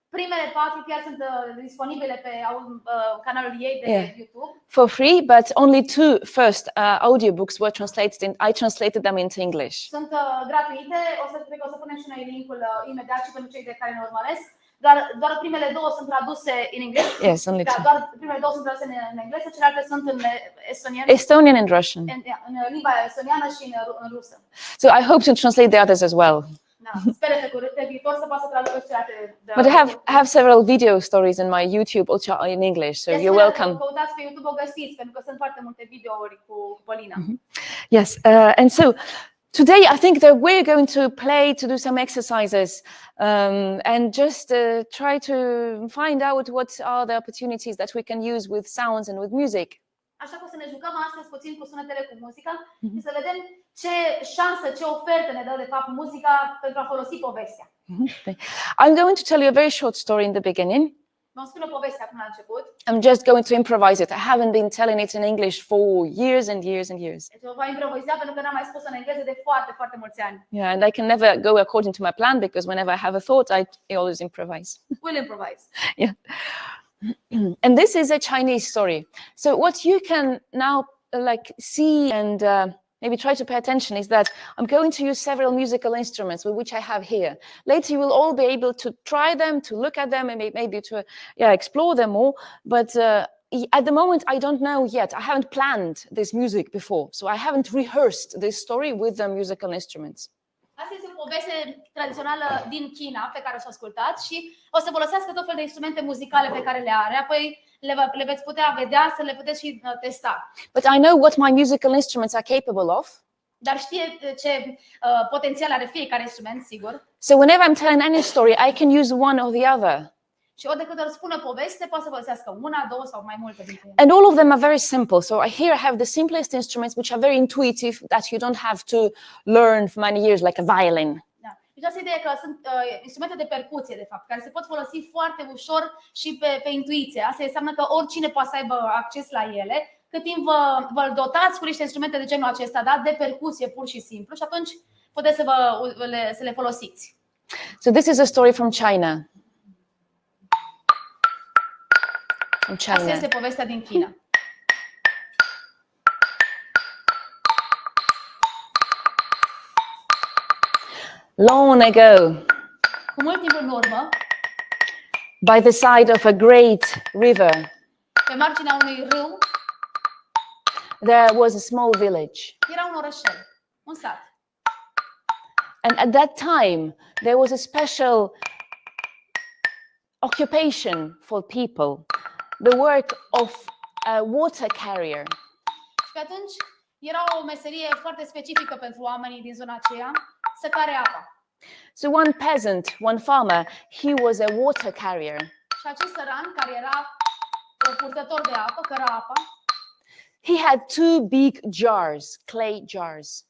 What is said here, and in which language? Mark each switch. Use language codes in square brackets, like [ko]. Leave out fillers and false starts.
[ro] Primele 4 chiar sunt disponibile pe canalul ei de YouTube. [en] For free, but only 2 first audiobooks were translated. I translated them into English. [ro] Sunt gratuite, cred că o să punem și noi linkul imediat și pentru cei de care ne urmăresc. Doar primele 2 sunt traduse în engleză. [en] Yes, only 2. [ro] Doar primele 2 sunt traduse în engleză, celelalte sunt în estoniană. [en] Estonian and Russian. [ro] În limba estoniană și în rusă. [en] So I hope to translate the others as well. [ro] Sper pe viitor să poată să traducă celelalte. [en] But I have several video stories in my YouTube also in English, so you're welcome. [ro] Căutați pe YouTube, o găsiți, pentru că sunt foarte multe videouri cu Polina. [en] Yes, and so today I think that we're going to do some exercises and just try to find out what are the opportunities that we can use with sounds and with music. [ro] Așa că o să ne jucăm astăzi puțin cu sunetele cu muzica și să vedem ce șansă, ce ofertă ne dă de fapt muzica pentru a folosi povestea. [en] I'm going to tell you a very short story in the beginning. [ro] Vom spune o poveste acum la început. [en] I'm just going to improvise it. I haven't been telling it in English for years and years and years. [ro] Deci o voi improviza pentru că n-am mai spus în engleză de foarte, foarte mulți ani. [en] Yeah, and I can never go according to my plan because whenever I have a thought, I always improvise. We'll improvise. Yeah. And this is a Chinese story. So what you can now like see and maybe try to pay attention is that I'm going to use several musical instruments with which I have here. Later you will all be able to try them, to look at them, and maybe to explore them more. But at the moment I don't know yet. I haven't planned this music before, so I haven't rehearsed this story with the musical instruments. [ro] Asta este o poveste tradițională din China pe care o să ascultați și o să folosească tot felul de instrumente muzicale pe care le are. Apoi le veți putea vedea, să le puteți și testa. [en] But I know what my musical instruments are capable of. [ro] Dar știe ce potențial are fiecare instrument, sigur. [en] So whenever I'm telling any story, I can use one or the other. [ro] Și ori de câte ori spune poveste, poate să folosească una, două sau mai multe dintre ele. [en] And all of them are very simple. So here I have the simplest instruments, which are very intuitive, that you don't have to learn for many years, like a violin. [ro] Da. Deci asta ideea că sunt instrumente de percuție, de fapt, care se pot folosi foarte ușor și pe intuiție. Asta înseamnă că oricine poate să aibă acces la ele, cât timp vă dotați cu niște instrumente de genul acesta, da? De percuție pur și simplu, și atunci puteți să le folosiți. [en] So this is a story from China. [ro] Asta este povestea din China. [en] Long ago, [ro] Cu mult timp în urmă, [en] by the side of a great river, [ro] pe marginea unui râu, [en] there was a small village. [ro] era un orășel, un sat. [en] And at that time, there was a special occupation for people, the work of a water carrier. [ro] Și pe atunci era o meserie foarte specifică pentru oamenii din zona aceea, să care apa. [en] So one peasant, one farmer, he was a water carrier. [ro] Și acest săran, care era un purtător de apă, căra apa, [en] He had two big jars, clay jars.